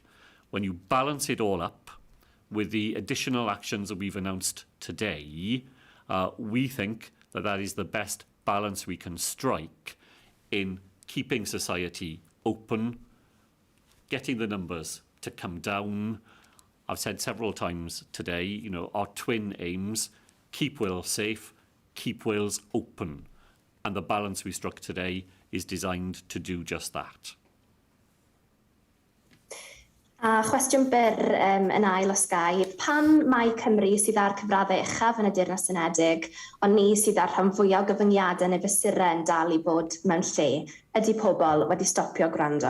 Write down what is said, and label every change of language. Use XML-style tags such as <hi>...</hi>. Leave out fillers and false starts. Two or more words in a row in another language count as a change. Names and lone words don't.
<en>When you balance it all up with the additional actions that we've announced today, we think that that is the best balance we can strike in keeping society open, getting the numbers to come down. I've said several times today, our twin aims: keep Wales safe, keep Wales open. And the balance we struck today is designed to do just that.</en> <cy>A cwestiwn byr yn ail os gai. Pan mae Cymru sydd ar cyfraddau uchaf yn y Deyrnas Unedig, ond ni sydd ar rhan fwyaf o gyfyngiadau neu fesurau yn dal I bod mewn lle, ydy pobl wedi stopio gwrando?</cy>